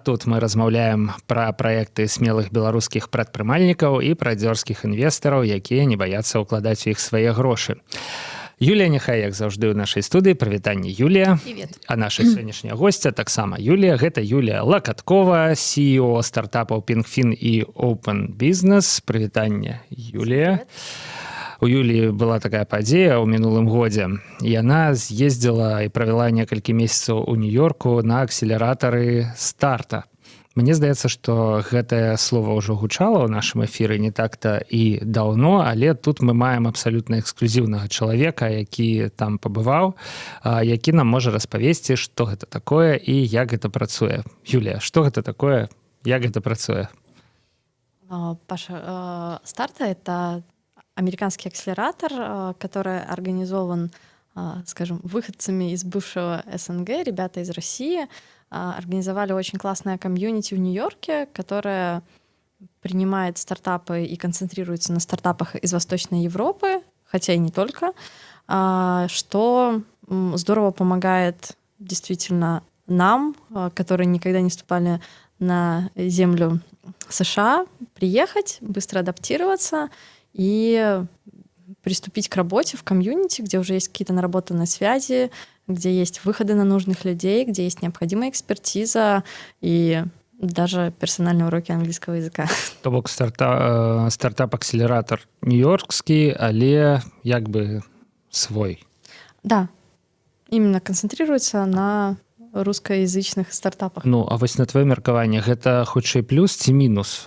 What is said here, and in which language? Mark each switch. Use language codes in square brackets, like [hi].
[be] Тут мы размаўляем пра праекты смелых беларускіх прадпрымальнікаў і пра дзёрзкіх інвестараў, якія не баяцца ўкладаць у іх свае грошы. Юлія Няхай, як заўжды ў нашай студыі. Прывітанне, Юлія. [ru] Привет. [be] А наша сённяшняя госця таксама Юлія. Гэта Юлія Лакаткова, CEO стартапаў Pinkfin і Open Business. Прывітанне, Юлія. У Юліі была такая падзея ў мінулым годзе. Яна з'ездзіла і правяла некалькі месяцаў у Нью-Йорку на акселератары старта. Мне здаецца, што гэтае слова ўжо гучала ў нашым эфіры не так-то і даўно, але тут мы маем абсалютна эксклюзіўнага чалавека, які там пабываў, які нам можа распавесці, што гэта такое і як гэта працуе. Юлія, што гэта такое, як гэта працуе? [ru] Паша, старта — это американский акселератор, который организован, скажем, выходцами из бывшего СНГ, ребята из России, организовали очень классное комьюнити в Нью-Йорке, которое принимает стартапы и концентрируется на стартапах из Восточной Европы, хотя и не только, что здорово помогает действительно нам, которые никогда не ступали на землю США, приехать, быстро адаптироваться и приступить к работе в комьюнити, где уже есть какие-то наработанные связи, где есть выходы на нужных людей, где есть необходимая экспертиза и даже персональные уроки английского языка. [be] То бок стартап-акселератор нью-йоркский, але як бы свой. [ru] Да, именно концентрируется на рускаязычных стартапах. [be] Ну, а вось на твоё меркаванне, гэта хутчэй плюс ці мінус?